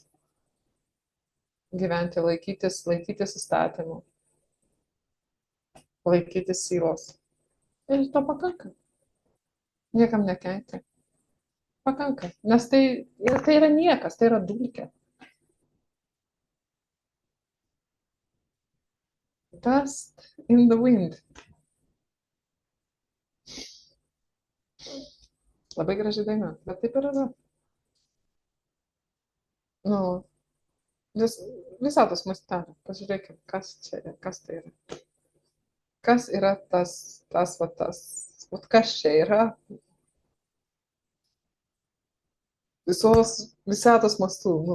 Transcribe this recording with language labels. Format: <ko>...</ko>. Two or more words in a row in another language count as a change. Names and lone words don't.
<lt>Gyventi, laikytis įstatymų. Laikytis sylos. Ir to pakanka. Niekam nekenkti. Pakanka. Nes tai yra niekas, tai yra dulkė.</lt> <en>Dust in the wind.</en> <lt>Labai graži daina, bet taip ir yra. Visatos mastelė. Pažiūrėkime, kas čia yra, kas tai yra. Kas yra kas čia yra visatos mastų.</lt>